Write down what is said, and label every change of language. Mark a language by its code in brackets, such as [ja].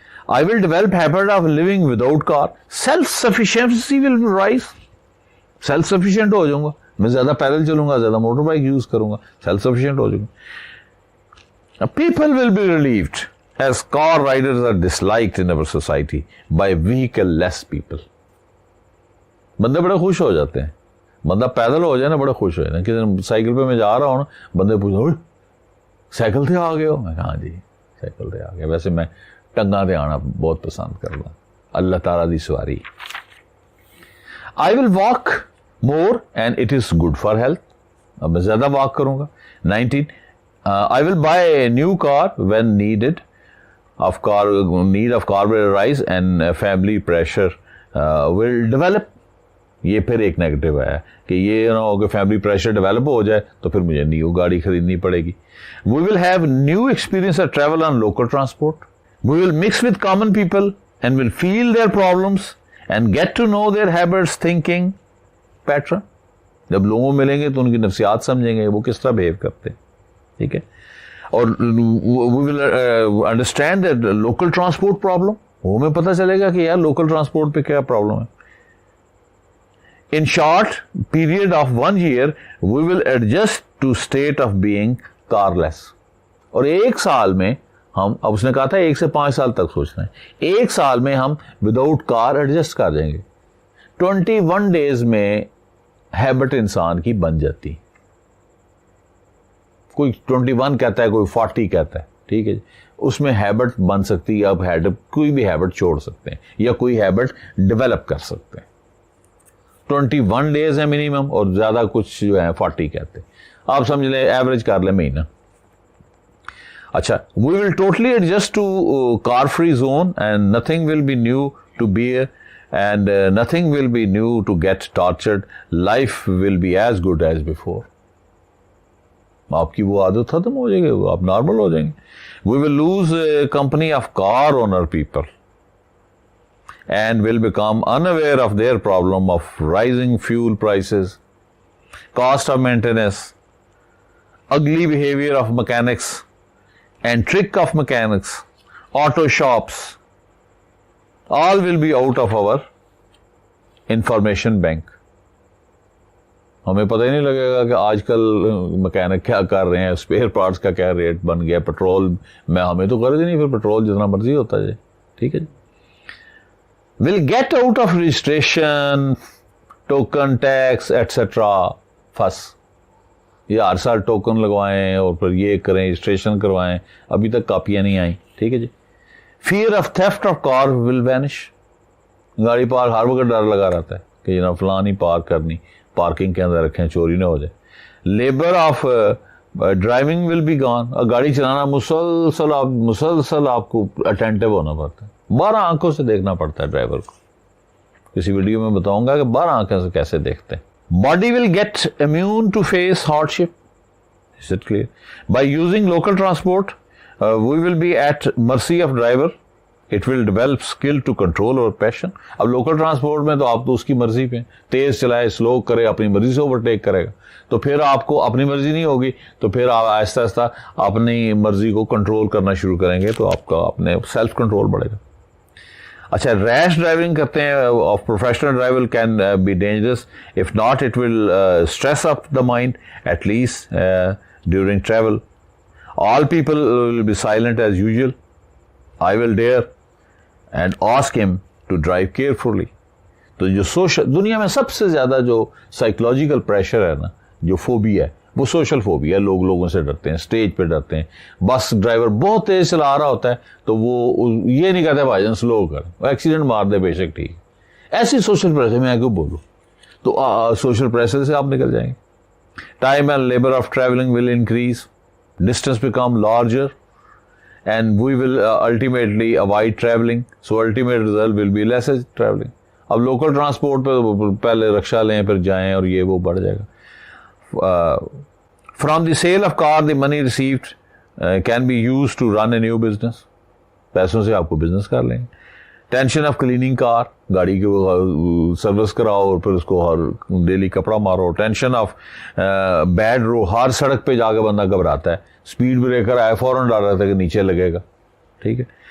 [en] I will develop habit of living without car. Self-sufficiency will rise. [ur] Self-sufficient ہو جاؤں گا, میں زیادہ پیدل چلوں گا, زیادہ موٹر بائک یوز کروں گا, self-sufficient ہو جاؤں گا. [en] People will be relieved as car riders are disliked in our society by vehicle-less people. [ur] بندے بڑے خوش ہو جاتے ہیں, بندہ پیدل ہو جائے نا بڑا خوش ہو جائے نا. کہ سائیکل پہ میں جا رہا ہوں نا, بندے پوچھتے سائیکل سے آ گئے ہو, میں کہا ہاں جی سائیکل سے آ گئے. ویسے میں ٹنگاں دے آنا بہت پسند کرتا, اللہ تعالیٰ دی سواری. [en] I will walk more and it is good for health. [ur] اب میں زیادہ واک کروں گا. [en] 19, I will buy a new car when need of car will arise and family pressure will develop. [ur] یہ پھر ایک نیگیٹو ہے کہ یہ نہ ہو کہ فیملی پریشر ڈیولپ ہو جائے تو پھر مجھے نیو گاڑی خریدنی پڑے گی. [en] We will have new experience of travel on local transport. We will mix with common people and will feel their problems and get to know their habits, thinking pattern. [ur] جب لوگوں ملیں گے تو ان کی نفسیات سمجھیں گے, وہ کس طرح بہیو کرتے ہیں, ٹھیک ہے. اور [en] we will understand that local transport problem, [ur] وہ ہمیں پتہ چلے گا کہ یار لوکل ٹرانسپورٹ پہ کیا پرابلم ہے. [en] In short period of 1 year, we will adjust to state of being carless. [ur] اور 1 سال میں ہم, اب اس نے کہا تھا 1 سے 5 سال تک سوچنا ہے, 1 سال میں ہم وداؤٹ کار ایڈجسٹ کر جائیں گے. 21 days میں ہیبٹ انسان کی بن جاتی. کوئی 21 کہتا ہے, کوئی 40 کہتا ہے, ٹھیک ہے جی. اس میں ہیبٹ بن سکتی ہے. آپ کوئی بھی ہیبٹ چھوڑ سکتے ہیں یا کوئی ہیبٹ ڈیولپ کر سکتے ہیں. 21 days ہے منیمم, اور زیادہ کچھ جو ہے 40 کہتے ہیں. آپ سمجھ لیں ایوریج کر لیں مہینہ. [en] اچھا, we will totally adjust to car free zone and nothing will be new to bear and nothing will be new to get tortured. Life will be as good as before. [ur] آپ کی وہ عادت ختم ہو جائے گی, آپ نارمل ہو جائیں گے. [en] We will lose company of car owner people and will become unaware of their problem of rising fuel prices, cost of maintenance, ugly behavior of mechanics and trick of mechanics, auto shops, all will be out of our information bank. [ur] ہمیں پتہ ہی نہیں لگے گا کہ آج کل mechanic کیا کر رہے ہیں, اسپیئر پارٹس کا کیا ریٹ بن گیا, پیٹرول میں ہمیں تو غرض ہی نہیں, پھر پیٹرول جتنا مرضی ہوتا جائے, ٹھیک ہے جی. [en] Will get out of registration, token tax, etc. [ur] فس, یہ ہر سال ٹوکن لگوائیں اور پھر یہ کریں, رجسٹریشن کروائیں, ابھی تک کاپیاں نہیں آئیں, ٹھیک ہے جی. [en] Fear of theft of car will vanish. [ur] گاڑی پارک ہر وقت ڈر لگا رہتا ہے کہ جناب فلاں نہیں پارک کرنی, پارکنگ کے اندر رکھیں چوری نہ ہو جائے. [en] Labour of driving will be gone. [ur] گاڑی چلانا مسلسل آپ کو اٹینٹو ہونا پڑتا ہے, 12 آنکھوں سے دیکھنا پڑتا ہے ڈرائیور کو. کسی ویڈیو میں بتاؤں گا کہ 12 آنکھوں سے کیسے دیکھتے ہیں. [en] Body will get immune to face hardship. Is it clear? By using local transport, we will be at mercy of driver. It will develop skill to control our passion. [ur] اب local transport میں تو آپ تو اس کی مرضی پہ, تیز چلائے سلو کرے اپنی مرضی سے اوورٹیک کرے گا, تو پھر آپ کو اپنی مرضی نہیں ہوگی, تو پھر آپ آہستہ آہستہ اپنی مرضی کو کنٹرول کرنا شروع کریں گے, تو آپ کا اپنے سیلف کنٹرول بڑھے گا. [en] اچھا, rash driving [ur] کرتے ہیں [en] Of professional driver can be dangerous. If not it will stress up the mind at least during travel. All people will be silent as usual. I will dare and ask him to drive carefully. [ur] تو جو دنیا میں سب سے زیادہ جو psychological pressure ہے نا, جو فوبیا ہے, وہ سوشل فوبیا ہے. لوگ لوگوں سے ڈرتے ہیں, اسٹیج پہ ڈرتے ہیں. بس ڈرائیور بہت تیز چلا رہا ہوتا ہے تو وہ یہ نہیں کہتے بھائی جان سلو کر, ایکسیڈنٹ مار دے بے شک ٹھیک. ایسی سوشل پریشر میں کیوں بولوں, تو سوشل پریشر سے آپ نکل جائیں گے. [en] Time and labor of traveling will increase, distance become larger, and we will ultimately avoid traveling. So ultimate result will be less traveling. [ur] اب local transport پہ پہلے رکشہ لیں پھر جائیں اور یہ وہ بڑھ جائے گا. [en] From the sale of car, the money received can be used to run a new business. [ur] پیسوں سے آپ کو بزنس کر لیں گے. [en] tension of cleaning car, [ur] گاڑی کی سروس کراؤ اور پھر اس کو ہر ڈیلی کپڑا مارو. [en] tension of bad road, [ur] ہر سڑک پہ جا کے بندہ گھبراتا ہے, اسپیڈ بریکر آئے فوراً ڈر رہا تھا کہ نیچے لگے گا, ٹھیک ہے.